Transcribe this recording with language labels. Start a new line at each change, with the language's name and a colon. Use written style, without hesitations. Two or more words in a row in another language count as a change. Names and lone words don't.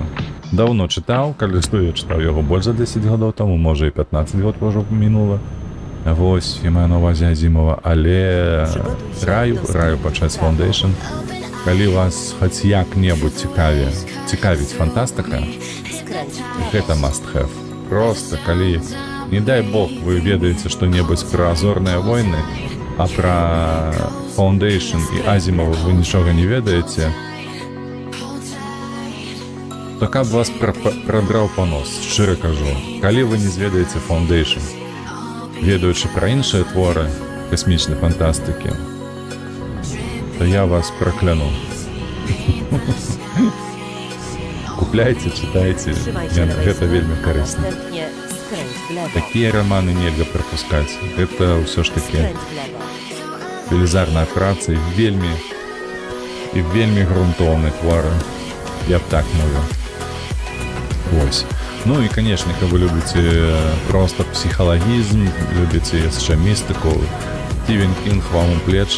Belarusian: Даўно чытаў, калі што я чытаў яго больш за 10 гадоў таму, можа і 15 год ўжо мінула. Вось, я маю на ўвазе Азімова, але раю пачаць Foundation. Калі вас хоць як-небудзь цікавіць фантастыка, гэта
English: must have.
Belarusian: Просто калі, не дай бог, вы ведаеце што-небудзь пра «Зорныя войны»,
Russian: А про Foundation и Азимова вы ничего не ведаете,
Belarusian: то каб вас пробраў понос, шчыра кажу. Калі вы не зведаеце Foundation, ведаючы пра іншыя творы касмічнай фантастыкі, то я вас прокляну. Купляйте, читайте, гэта вельмі карысна.
Polish: Następnie skręć w lewo.
Belarusian: Такія романы нельга прапускаць. Гэта ўсё ж таки
Polish: Skręć w lewo.
Belarusian: велізарная праца і вельмі грунтоўны твары. Я б так мовіў. Вось. Ну і, конечно, калі вы любіце просто псіхалагізм, любіце яшчэ містыку, Стівен Кінг вам у плечы.